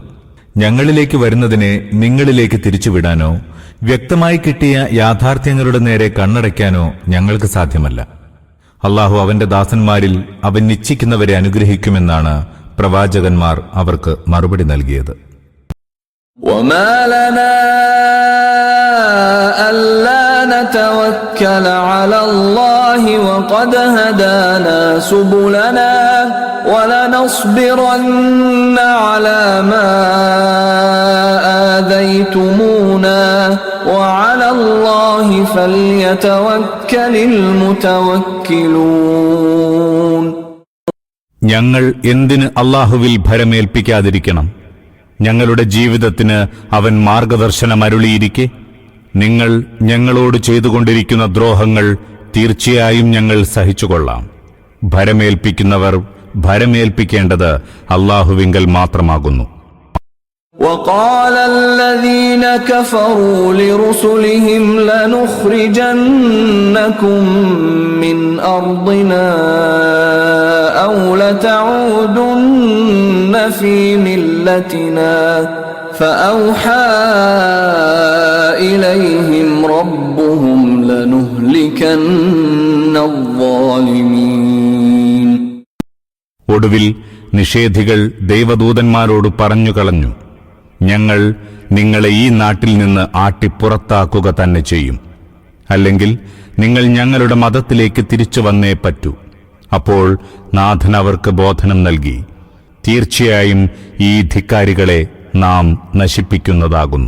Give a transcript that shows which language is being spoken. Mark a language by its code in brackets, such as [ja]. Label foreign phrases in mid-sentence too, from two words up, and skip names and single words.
[ml] ഞങ്ങളിലേക്ക് വരുന്നതിനെ നിങ്ങളിലേക്ക് തിരിച്ചുവിടാനോ വ്യക്തമായി കിട്ടിയ യാഥാർത്ഥ്യങ്ങളുടെ നേരെ കണ്ണടയ്ക്കാനോ ഞങ്ങൾക്ക് സാധ്യമല്ല. അല്ലാഹു അവന്റെ ദാസന്മാരിൽ അവൻ നിശ്ചയിക്കുന്നവരെ അനുഗ്രഹിക്കുമെന്നാണ് പ്രവാചകന്മാർ അവർക്ക് മറുപടി നൽകിയത്. [ar] وما لنا ألا نتوكل على الله وقد هدانا سبلنا ولنصبرن على ما آذيتمونا وعلى الله فليتوكل المتوكلون. [ml] ഞങ്ങൾ എന്തിന് അല്ലാഹുവിൽ ഭരമേൽപ്പിക്കാതിരിക്കണം? ഞങ്ങളുടെ ജീവിതത്തിന് അവൻ മാർഗദർശനം അരുളിയിരിക്കെ നിങ്ങൾ ഞങ്ങളോട് ചെയ്തുകൊണ്ടിരിക്കുന്ന ദ്രോഹങ്ങൾ തീർച്ചയായും ഞങ്ങൾ സഹിച്ചുകൊള്ളാം. ഭരമേൽപ്പിക്കുന്നവർ ഭരമേൽപ്പിക്കേണ്ടത് അല്ലാഹുവിങ്കൽ മാത്രമാകുന്നു. [ar] وقال الذين كفروا لرسلهم لنخرجنكم من أرضنا أو لتعودن في ملتنا فأوحى إليهم ربهم لنهلكن الظالمين. [ml] ഒടുവിൽ നിഷേധികൾ ദൈവദൂതന്മാരോട് പറഞ്ഞുകളഞ്ഞു, ഞങ്ങൾ നിങ്ങളെ ഈ നാട്ടിൽ നിന്ന് ആട്ടിപ്പുറത്താക്കുക തന്നെ ചെയ്യും. അല്ലെങ്കിൽ നിങ്ങൾ ഞങ്ങളുടെ മതത്തിലേക്ക് തിരിച്ചു വന്നേ പറ്റൂ. അപ്പോൾ നാഥൻ അവർക്ക് ബോധനം നൽകി, തീർച്ചയായും ഈ ധിക്കാരികളെ നാം നശിപ്പിക്കുന്നതാകുന്നു.